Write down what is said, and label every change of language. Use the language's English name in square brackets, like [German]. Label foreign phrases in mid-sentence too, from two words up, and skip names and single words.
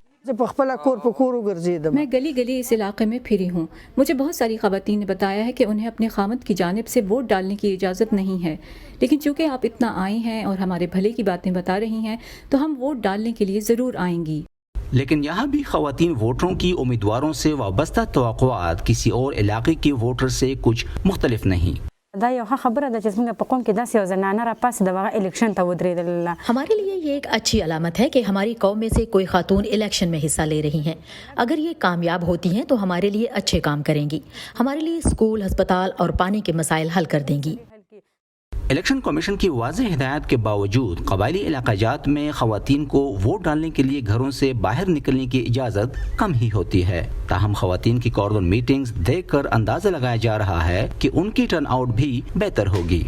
[Urdu] میں گلی گلی اس علاقے میں پھری ہوں، مجھے بہت ساری خواتین نے بتایا ہے کہ انہیں اپنے خامد کی جانب سے ووٹ ڈالنے کی اجازت نہیں ہے، لیکن چونکہ آپ اتنا آئی ہیں اور ہمارے بھلے کی باتیں بتا رہی ہیں تو ہم ووٹ ڈالنے کے لیے ضرور آئیں گی۔ لیکن یہاں بھی خواتین ووٹروں کی امیدواروں سے وابستہ توقعات کسی اور علاقے کے ووٹر سے کچھ مختلف نہیں۔ [Pashto] دا یو خبره ده چې زموږ په قوم کې داسې یو زنانه راپاسې د هغه الیکشن ته ودرېدله۔ [Urdu] ہمارے لیے یہ ایک اچھی علامت ہے کہ ہماری قوم میں سے کوئی خاتون الیکشن میں حصہ لے رہی ہیں۔ اگر یہ کامیاب ہوتی ہیں تو ہمارے لیے اچھے کام کریں گی، ہمارے لیے اسکول، ہسپتال اور پانی کے مسائل حل کر دیں گی۔ الیکشن کمیشن کی واضح ہدایات کے باوجود قبائلی علاقہ جات میں خواتین کو ووٹ ڈالنے کے لیے گھروں سے باہر نکلنے کی اجازت کم ہی ہوتی ہے، تاہم خواتین کی [English] corner meetings [Urdu] دیکھ کر اندازہ لگایا جا رہا ہے کہ ان کی [English] turn out [Urdu] بھی بہتر ہوگی۔